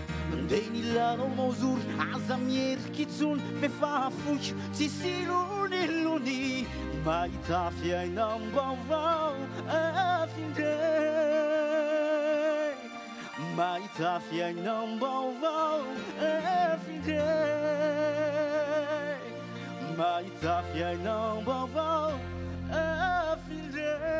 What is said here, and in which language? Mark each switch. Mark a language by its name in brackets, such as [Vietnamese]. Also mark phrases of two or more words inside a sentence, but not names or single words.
[Malagasy] Mandeha ny lalao maozory, aza mierika intsony, fefa fohy, tsisy lony lony, mahita fiainam-baovao afindray. Mahita fiainam-baovao [English] every day. [Malagasy] Mahita fiainam-baovao [English] every day.